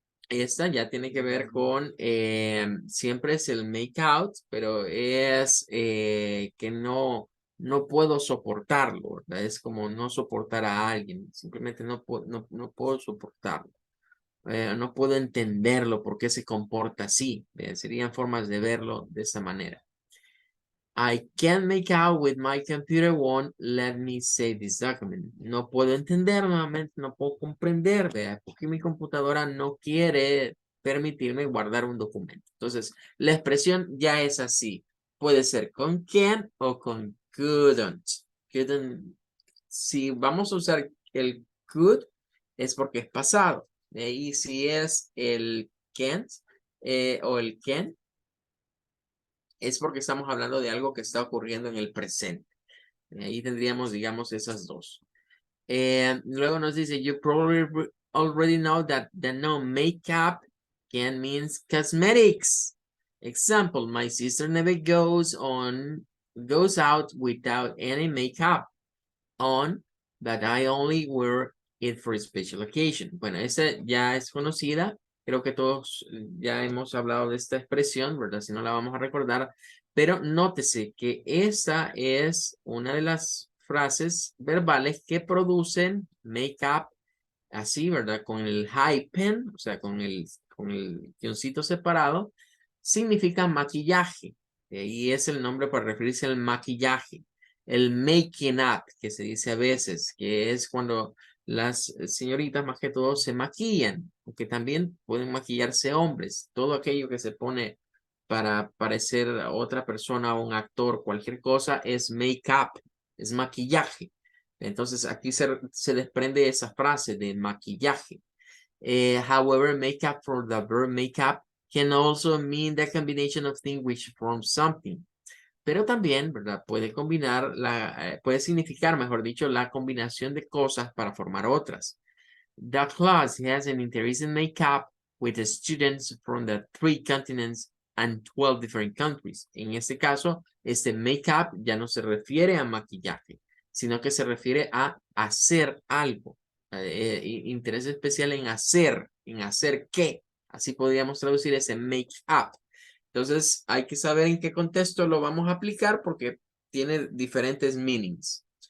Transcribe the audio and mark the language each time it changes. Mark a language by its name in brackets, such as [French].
[Spanish] Esta ya tiene que ver con, siempre es el make out, pero es que no puedo soportarlo, ¿verdad? Es como no soportar a alguien, simplemente no puedo soportarlo. No puedo entenderlo, por qué se comporta así. Serían formas de verlo de esa manera. [English] I can't make out with my computer won't let me save this document. [Spanish] No puedo entender nuevamente, no puedo comprender, ¿vea? Porque mi computadora no quiere permitirme guardar un documento. Entonces, la expresión ya es así. Puede ser con can o con couldn't. Couldn't. Si vamos a usar el could, es porque es pasado. Y si es el can't o el can, es porque estamos hablando de algo que está ocurriendo en el presente. Ahí tendríamos, digamos, esas dos. Luego nos dice, [English] you probably already know that the noun makeup can means cosmetics. Example, my sister never goes out without any makeup on, but I only wear it for a special occasion. [Spanish] Bueno, esa ya es conocida. Creo que todos ya hemos hablado de esta expresión, ¿verdad? Si no la vamos a recordar. Pero nótese que esta es una de las frases verbales que producen make up así, ¿verdad? Con el hyphen, o sea, con el guioncito separado, significa maquillaje. Y es el nombre para referirse al maquillaje. El making up, que se dice a veces, que es cuando las señoritas más que todo se maquillan, aunque también pueden maquillarse hombres. Todo aquello que se pone para parecer a otra persona o un actor, cualquier cosa, es make up, es maquillaje. Entonces aquí se desprende esa frase de maquillaje. [English] However, makeup for the verb makeup can also mean the combination of things which form something. [Spanish] Pero también, ¿verdad? Puede combinar puede significar, mejor dicho, la combinación de cosas para formar otras. [English] The class has an interesting makeup with the students from the 3 continents and 12 different countries. [Spanish] En este caso, este makeup ya no se refiere a maquillaje, sino que se refiere a hacer algo. Interés especial en hacer qué. Así podríamos traducir ese make-up. Entonces, hay que saber en qué contexto lo vamos a aplicar porque tiene diferentes meanings.